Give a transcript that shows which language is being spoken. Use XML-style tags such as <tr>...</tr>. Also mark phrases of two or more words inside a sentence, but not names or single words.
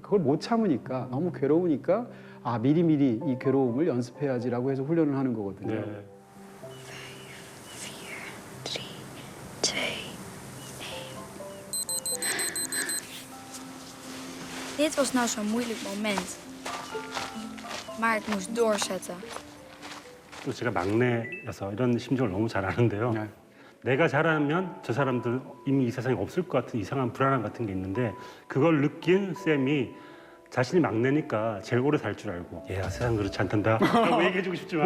<ko>그걸 못 참으니까 너무 괴로우니까 미리미리 이 괴로움을 연습해야지라고 해서 훈련을 하는 거거든요. 네.</ko> <nl>4, 3, 2, 1. Dit was nou zo'n moeilijk moment. Maar ik moest doorzetten.</nl> <ko>또 제가 막내여서 이런 심정을 너무 잘 아는데요. 네. 내가 잘하면 저 사람들 이미 이 세상에 없을 것 같은 이상한 불안함 같은 게 있는데 그걸 느낀 쌤이 자신이 막내니까 제일 오래 살 줄 알고 얘야 세상 그렇지 않단다 라고 얘기해주고 싶지만</ko>